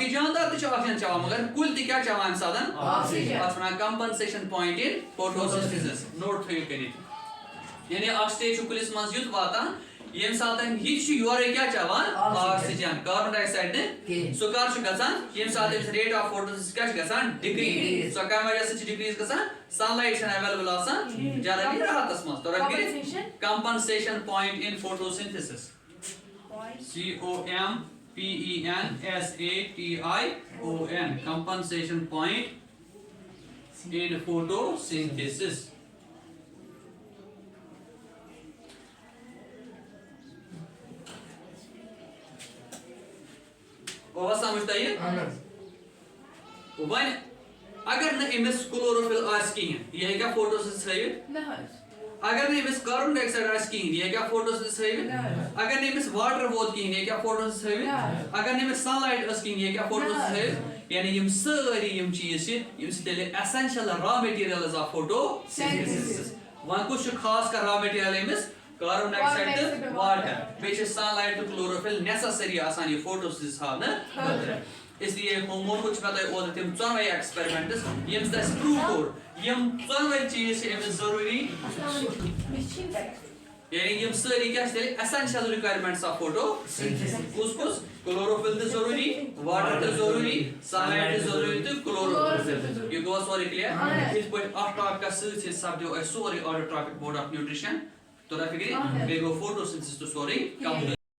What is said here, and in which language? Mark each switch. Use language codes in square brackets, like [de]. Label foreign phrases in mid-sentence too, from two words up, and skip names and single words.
[ks] جاندار تہِ چھِ آکسیجن چٮ۪وان مگر کُلۍ تہِ کیاہ چٮ۪وان اَمہِ ساتہٕ اتھ وَنان کمپنسیشن پوینٹ ان فوٹوسنتھسس نوٹ تھٲیِو کٔرِتھ یعنی اکھ سٹیج چھُ کُلِس منٛز یُتھ واتان ییٚمہِ ساتہٕ یہِ چھُ یورے کیاہ چٮ۪وان [en] oxygen carbon dioxide [ks] نہٕ سُہ کر چھُ گژھان ییٚمہِ ساتہٕ أمِس [en] rate of photosynthesis [ks] کیاہ چھُ گژھان ڈِکریز سۄ کمہِ وجہ سۭتۍ چھِ ڈِکریز گژھان [en] sun light [ks] چھنہٕ ایویلیبل آسان جنرلی راتس منٛز تۄہہِ کٔرِتھ [en] compensation point in photosynthesis COMPENSATION compensation point in photosynthesis [ur] اور سمجھتا [ks] یہ وۄنۍ اگر نہٕ أمِس کلوروفل آسہِ کِہیٖنۍ یہِ ہیٚکیٛاہ فوٹوسنتھسس ہٲوِتھ اگر نہٕ أمِس [en] carbon dioxide [ks] آسہِ کِہیٖنۍ یہِ ہیٚکیٛاہ فوٹوسنتھسس ہٲوِتھ اگر نہٕ أمِس واٹر ووت کِہیٖنۍ یہِ ہیٚکیٛاہ فوٹوسنتھسس ہٲوِتھ اگر نہٕ أمِس [en] sun light [ks] ٲس کِہیٖنۍ یہِ ہیٚکیٛاہ فوٹوسنتھسس ہٲوِتھ یعنی یِم سٲری یِم چیٖز چھِ یِم چھِ تیٚلہِ [en] essential raw materials of photosynthesis [ks] وۄنۍ کُس چھُ خاص کر [en] raw material [ks] أمِس [en] carbon dioxide [ks] تہٕ واٹر بیٚیہِ چھِ [en] sun light [ks] تہٕ کلوروفل نیسیسری آسان یہِ فوٹوسنتھسس ہاونہٕ خٲطرٕ [ur] اس لیے [ks] ووٚنمُت چھُ مےٚ تۄہہِ اوترٕ تِم ژۄنوَے ایکسپیرمنٹس ییٚمہِ سۭتۍ اَسہِ پروٗف کوٚر یِم ژۄنوَے چیٖز چھِ أمِس ضروٗری یعنی یِم سٲری کیاہ چھِ تیٚلہِ [en] essential requirements of photosynthesis [ks] کُس کُس کلوروفل تہِ ضروٗری واٹر تہِ ضروٗری [en] sun light [ks] تہِ ضروٗری تہٕ کلوروفل یہِ گوٚوا سورُے کلیر یِتھ پٲٹھۍ اَتھ ٹاپکس سۭتۍ سۭتۍ سپدیو اَسہِ سورُے [en] order topic board of nutrition [ks] توٚر فِکرِ بیٚیہِ گوٚو فوٹوسنتھسس تہِ سورُے کمپلیٖٹ